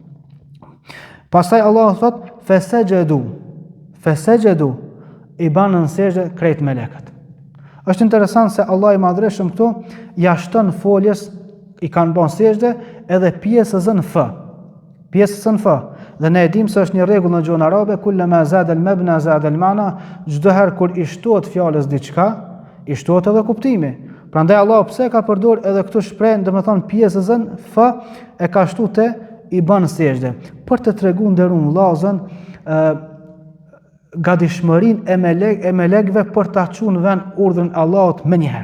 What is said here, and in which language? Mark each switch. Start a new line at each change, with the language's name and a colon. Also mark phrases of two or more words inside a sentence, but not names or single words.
Albanian: Pastaj Allahu thot: "Fesejdu", i banën sejdë krejt melekët. Është interesant se Allah i Madhreshëm këtu ja shton foljes i kanë bën sejdë edhe pjesën F. Pjesën F. Dhe ne e dim se është një rregull në gjuhën arabe,
Arabic: كلما زاد المبنى زاد المعنى,
Albanian: çdo herë kur i shtohet fjalës diçka, i shtohet edhe kuptimi. Prandaj Allah pse ka përdor edhe këtë shprehje, domethënë pjesën F e ka shtu te i bën sejdë, për të treguar nderuar vllazën gatishmërinë e melekëve për ta çuar në vend urdhrin e Allahut më njëherë.